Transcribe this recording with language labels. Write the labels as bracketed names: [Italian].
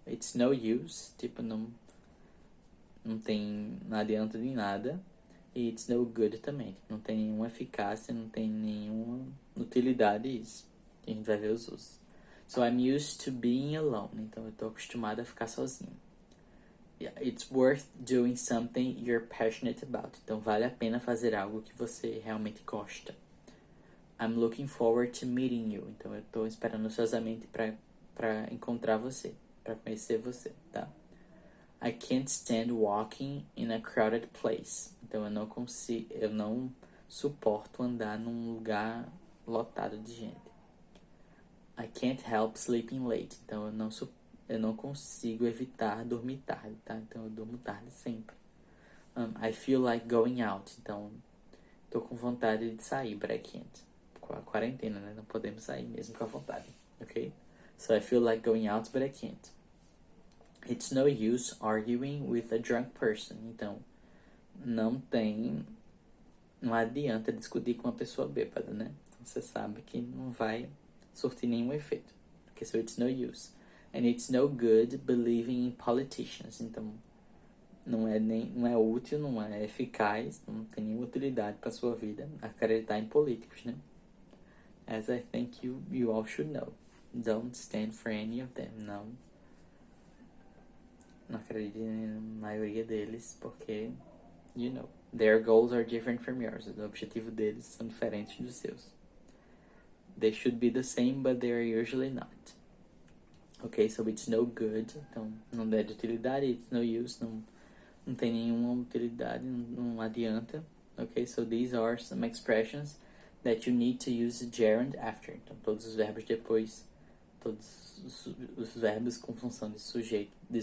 [English] It's no use, [Portuguese] tipo, não adianta de nada. E [English] it's no good [Portuguese] também, não tem nenhuma eficácia, não tem nenhuma utilidade isso. E a gente vai ver os usos. [English] So I'm used to being alone, [Portuguese] então eu tô acostumado a ficar sozinho. [English] It's worth doing something you're passionate about. [Portuguese] Então vale a pena fazer algo que você realmente gosta. [English] I'm looking forward to meeting you. [Portuguese] Então eu estou esperando ansiosamente para encontrar você, para conhecer você, tá? [English] I can't stand walking in a crowded place. [Portuguese] Então eu não suporto andar num lugar lotado de gente. [English] I can't help sleeping late. [Portuguese] Então eu não consigo evitar dormir tarde, tá? Então eu durmo tarde sempre. [English] I feel like going out. [Portuguese] Então, tô com vontade de sair, [English] but I can't. [Portuguese] Com a quarentena, né? Não podemos sair mesmo com a vontade, ok? [English] So I feel like going out, but I can't. It's no use arguing with a drunk person. [Portuguese] Então, não adianta discutir com uma pessoa bêbada, né? Então, você sabe que não vai surtir nenhum efeito. [English] Okay, so it's no use. And it's no good believing in politicians. [Portuguese] Então, não é útil, não é eficaz, não tem nenhuma utilidade para sua vida acreditar em políticos, né? [English] As I think you all should know. Don't stand for any of them. [Portuguese] Não acredite na maioria deles, porque, [English] you know, their goals are different from yours. [Portuguese] O objetivo deles são diferentes dos seus. [English] They should be the same, but they are usually not. Ok, so it's no good. [Portuguese] Então, não é de utilidade. [English] It's no use. [Portuguese] Não tem nenhuma utilidade. Não adianta. [English] Ok, so these are some expressions that you need to use gerund after. [Portuguese] Então, todos os verbos depois. Todos os verbos com função de sujeito.